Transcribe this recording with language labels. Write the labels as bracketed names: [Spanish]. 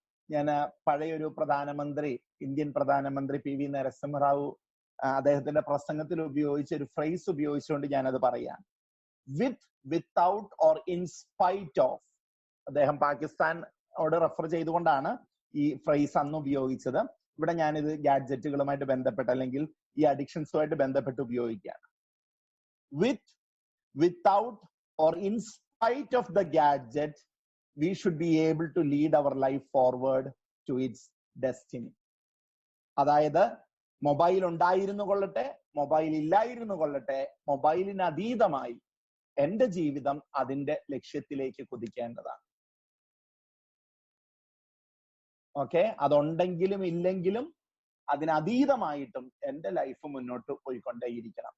[Malayalam] ഞാൻ പഴയൊരു പ്രധാനമന്ത്രി, ഇന്ത്യൻ പ്രധാനമന്ത്രി PV നരസിംഹറാവു അദ്ദേഹത്തിന്റെ പ്രസംഗത്തിൽ ഉപയോഗിച്ച ഒരു ഫ്രേസ് ഉപയോഗിച്ചുകൊണ്ട് ഞാനത് പറയാം. [English] With, without or in spite of. [Malayalam] അദ്ദേഹം പാകിസ്ഥാനോട് റെഫർ ചെയ്തുകൊണ്ടാണ് ഈ ഫ്രേസ് അന്ന് ഉപയോഗിച്ചത്. ഇവിടെ ഞാനിത് ഗാഡ്ജറ്റുകളുമായിട്ട് ബന്ധപ്പെട്ട് അല്ലെങ്കിൽ ഈ അഡിക്ഷൻസുമായിട്ട് ബന്ധപ്പെട്ട് ഉപയോഗിക്കുകയാണ്. [English] With, without or in spite of the gadget, we should be able to lead our life forward to its destiny. [Malayalam] അതായത് മൊബൈൽ ഉണ്ടായിരുന്നു കൊള്ളട്ടെ, മൊബൈൽ ഇല്ലായിരുന്നു കൊള്ളട്ടെ, മൊബൈലിന് അതീതമായി എന്റെ ജീവിതം അതിന്റെ ലക്ഷ്യത്തിലേക്ക് കുതിക്കേണ്ടതാണ്. ഓക്കെ, അതുണ്ടെങ്കിലും ഇല്ലെങ്കിലും അതിനതീതമായിട്ടും എൻ്റെ ലൈഫ് മുന്നോട്ട് പോയിക്കൊണ്ടേയിരിക്കണം.